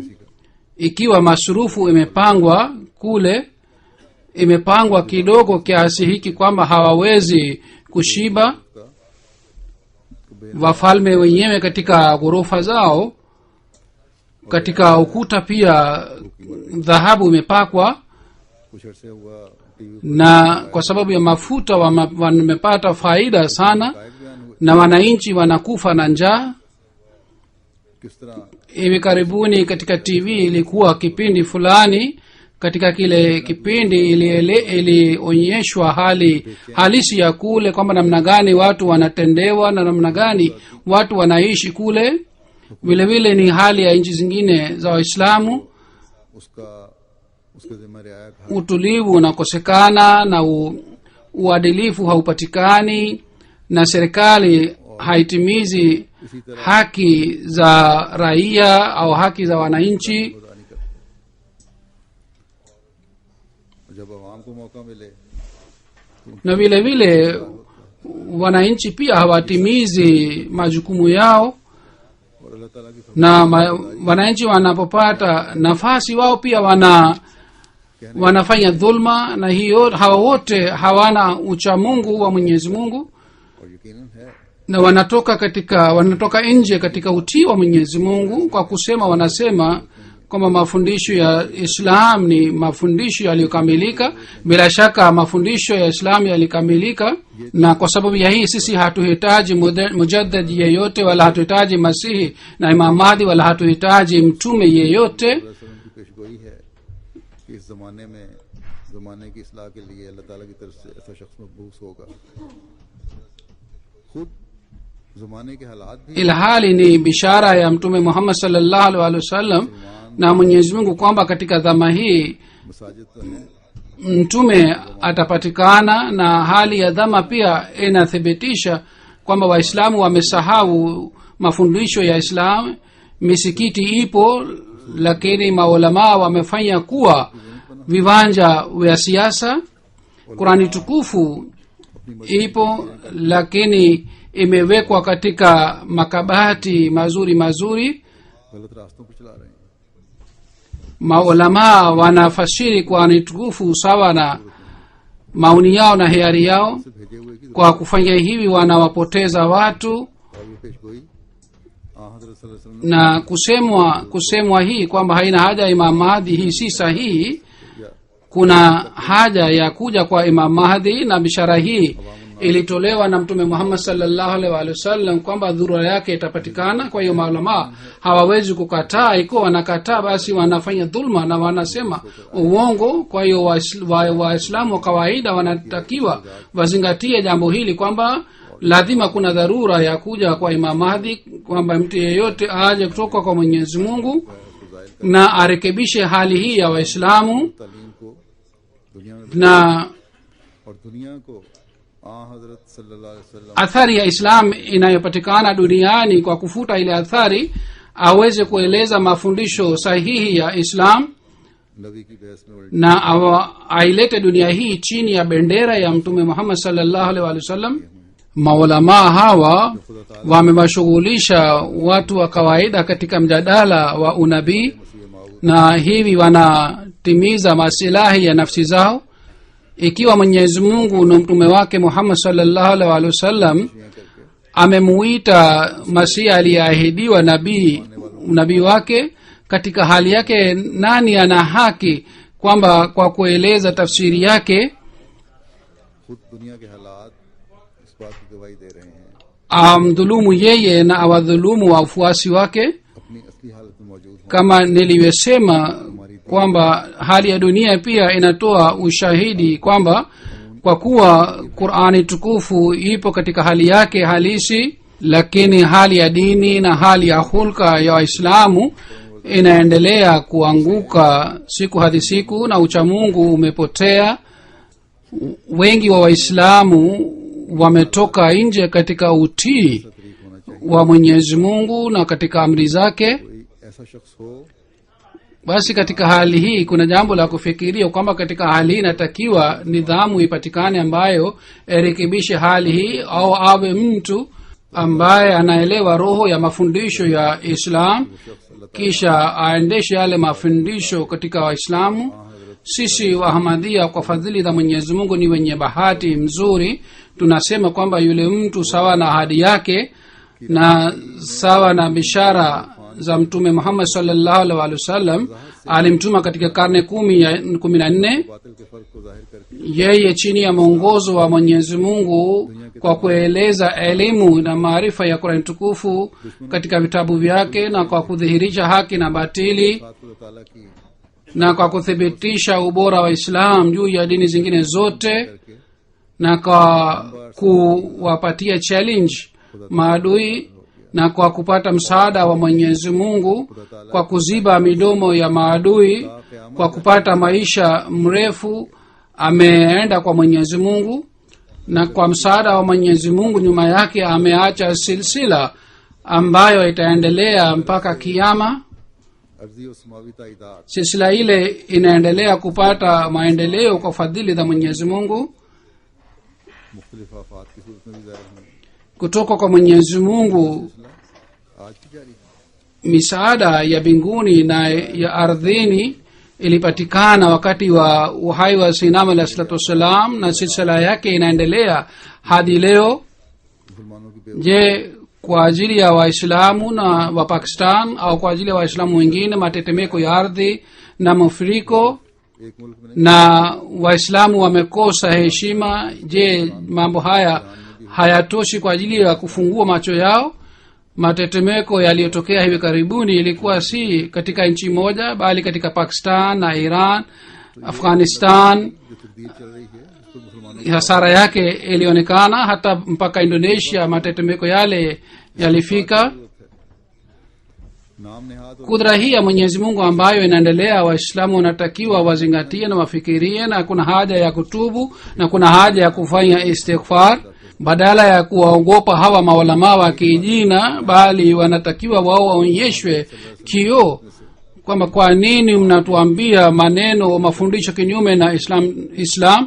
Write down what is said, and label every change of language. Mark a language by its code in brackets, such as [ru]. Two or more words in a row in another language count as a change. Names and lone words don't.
[sw] Ikiwa masurufu imepangwa kule, imepangwa kidogo kiasi hiki kwamba hawawezi kushiba. Wafalme wenyewe katika ghorofa zao, katika ukuta pia dhahabu imepakwa, [ur] کچھ عرصے ہوا ٹی وی [sw] na kwa sababu ya mafuta wamepata faida sana, [ur] پر بیان ہوئے [sw] na wananchi wanakufa na njaa. [ur] کس طرح [sw] Hivi karibuni katika TV ilikuwa kipindi fulani. Katika kile kipindi ilionyeshwa hali halisi ya kule, kwamba namna gani watu wanatendewa na namna gani watu wanaishi kule. Vile vile ni hali ya nchi zingine za Waislamu. [ur] اس کے ذمے رعایا تھا [sw] Utulivu unakosekana na uadilifu haupatikani, na serikali haitimizi haki za raia au haki za wananchi. [ur] خدا نہیں کرتا جب عوام کو موقع ملے [sw] Na vile vile wananchi pia hawatimizi majukumu yao, [ur] اور اللہ تعالیٰ کی [sw] na wananchi wanapopata nafasi wao pia wanafanya dhulma, na hiyo hawa wote hawana uchamungu wa Mwenyezi Mungu, [ur] اور یقیناً ہے [sw] na wanatoka nje katika utii wa Mwenyezi Mungu kwa kusema, wanasema kwamba mafundisho ya Islam ni mafundisho yaliyokamilika. Bila shaka mafundisho ya Islam yalikamilika, na kwa sababu ya hii sisi hatuhitaji mujaddid yeyote, wala hatuhitaji Masihi na Imam Mahdi, wala hatuhitaji mtume yeyote. [ur] رسول کی پیشگوئی ہے کہ اس زمانے میں زمانے کی اصلاح کے لیے اللہ تعالیٰ کی طرف سے ایسا شخص مبعوث ہوگا. خود زمانے کے حالات بھی [sw] Ilhali ni bishara ya mtume Muhammad [ar] صلى الله عليه وسلم [sw] na Mwenyezi Mungu kwamba katika dhama hii [ur] مساجد تو ہیں [sw] mtume atapatikana, na hali ya dhama pia inathibitisha kwamba Waislamu wamesahau mafundisho ya Islam. Misikiti ipo, lakini maulamaa wamefanya kuwa viwanja vya siasa. Qurani tukufu ipo, lakini imewekwa katika makabati mazuri mazuri. [ur] غلط راستوں پر چلا رہے ہیں. [sw] Maulamaa wanafasiri Qurani tukufu sawa na maoni yao na hiari yao. [ur] سے بھیجے ہوئے کی [sw] Kwa kufanya hivi wanawapoteza watu, [ur] اور یہ پیشگوئی حضرت [ar] صلى الله عليه وسلم [sw] na kusemwa hii kwamba haina haja ya Imam Mahdi, hii si sahihi. Kuna haja ya kuja kwa Imam Mahdi, na bishara hii ilitolewa na Mtume Muhammad [ar] صلى الله عليه وسلم [sw] kwamba dhurura yake itapatikana. Kwa hiyo maulama hawawezi kukataa. Ikiwa wanakataa, basi wanafanya dhulma na wanasema uongo. Kwa hiyo Waislamu wa kawaida wanatakiwa wazingatie jambo hili kwamba lazima kuna dharura ya kuja kwa Imam Mahdi, kwamba mtu yeyote aje kutoka kwa Mwenyezi Mungu na arekebishe hali hii ya Waislamu, [ur] تعلیم کو دنیا میں [sw] na [ur] اور دنیا کو حضرت [ar] صلى الله عليه وسلم [sw] athari ya Islam inayopatikana duniani kwa kufuta ile athari, aweze kueleza mafundisho sahihi ya Islam [ur] نبی کی بحث میں الٹی [sw] na ailete dunia hii chini ya bendera ya Mtume Muhammad [ar] صلى الله عليه وسلم. [sw] Maulamaa hawa wamewashughulisha watu wa kawaida katika mjadala wa unabii, na hivi wanatimiza masilahi ya nafsi zao. Ikiwa Mwenyezi Mungu na mtume wake Muhammad [ar] صلى الله عليه وسلم [sw] amemuita Masihi aliyeahidiwa nabii wake, katika hali yake nani ana haki kwamba kwa kueleza tafsiri yake [ur] خود دنیا کے حالات اس بات کی گواہی دے رہے ہیں [sw] amdhulumu yeye na awadhulumu wafuasi wake? [ur] اپنی اصلی حالت میں موجود ہوں. [sw] Kama nilivyosema kwamba hali ya dunia pia inatoa ushahidi kwamba kwa kuwa Qur'ani tukufu ipo katika hali yake halisi, lakini hali ya dini na hali ya hulka ya Waislamu inaendelea kuanguka siku hadi siku, na uchamungu umepotea. Wengi wa Waislamu wametoka nje katika utii wa Mwenyezi Mungu na katika amri zake. [ur] کوئی ایسا شخص ہو [sw] Basi katika hali hii kuna jambo la kufikiria kwamba katika hali hii inatakiwa nidhamu ipatikane ambayo irekebishe hali hii, au awe mtu ambaye anaelewa roho ya mafundisho ya Islam, kisha aendeshe yale mafundisho katika Waislamu. sisi wahamadia kwa fadhili za mwenyezi mungu ni wenye bahati mzuri. Tunasema kwamba yule mtu sawa na ahadi yake na sawa na bishara za mtume Muhammad [ar] صلى الله عليه وسلم [sw] alimtuma katika karne 14 [ur] باطل کے فرق کو ظاہر کرکے [sw] yeye chini ya mwongozo wa mwenyezi mungu kwa kueleza elimu na maarifa ya Qur'an tukufu katika vitabu vyake na kwa kudhihirisha haki na batili [ur] ساتھ خدا تعالیٰ کی [sw] na kwa kuthibitisha ubora wa Islam juu ya dini zingine zote [ur] करके [sw] na kwa kuwapatia challenge maadui na kwa kupata msaada wa mwenyezi mungu kwa kuziba midomo ya maadui kwa kupata maisha mrefu ameenda kwa mwenyezi mungu na kwa msaada wa mwenyezi mungu nyuma yake ameacha silsila ambayo itaendelea mpaka kiyama. [ur] ارضی اور سماوی تائیدات [sw] Silsila ile inaendelea kupata maendeleo kwa fadhili za mwenyezi mungu [ur] مختلف آفات کی صورت میں بھی ظاہر ہوں گے. [sw] kutoka kwa mwenyezi mungu. [ur] آج کی جاری [sw] Misaada ya mbinguni na ya ardhini ilipatikana wakati wa uhai wa Sinam [ar] عليه الصلاة والسلام [sw] na silsila yake inaendelea hadi leo. [ur] مسلمانوں کی [sw] Je, kwa ajili ya waislamu na wa Pakistan au kwa ajili ya waislamu wengine matetemeko ya ardhi na mafuriko [ur] ایک ملک میں [sw] na waislamu wamekosa heshima, je mambo haya hayatoshi kwa ajili ya kufungua macho yao? Matetemeko yaliyotokea hivi karibuni ilikuwa si katika nchi moja bali katika Pakistan na Iran, Afghanistan. [ur] جو تقدیر چل رہی ہے اس پر مسلمانوں [sw] Hasara yake ilionekana hata mpaka Indonesia. Matetemeko yale yalifika. [ur] نام نہاد اور [sw] Kudra hii ya Mwenyezi Mungu ambayo inaendelea, waislamu wanatakiwa wazingatie na wafikirie, na kuna haja ya kutubu na kuna haja ya kufanya istighfar badala ya kuwaogopa hawa maulamaa wa kijina, bali wanatakiwa wao waonyeshwe kioo kwamba kwa nini mnatuambia maneno mafundisho kinyume na Islam.